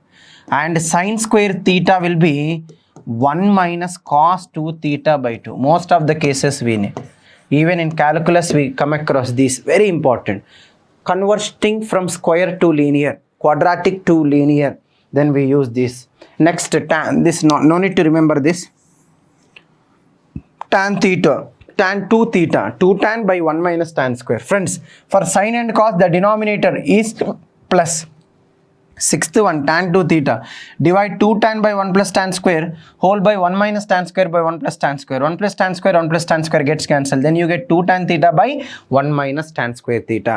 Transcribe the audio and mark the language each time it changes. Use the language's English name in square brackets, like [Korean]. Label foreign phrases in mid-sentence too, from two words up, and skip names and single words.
[English] And sin square theta will be 1 minus cos 2 theta by 2. Most of the cases we need. Even in calculus we come across this. Very important. Converting from square to linear, quadratic to linear, then we use this. Next, tan. This no need to remember this. Tan theta. Tan 2 theta. 2 tan by 1 minus tan square. Friends, for sin and cos, the denominator is plus. Sixth one, tan 2 theta. Divide 2 tan by 1 plus tan square whole by 1 minus tan square by 1 plus tan square. 1 plus tan square, 1 plus tan square gets cancelled. Then you get 2 tan theta by 1 minus tan square theta.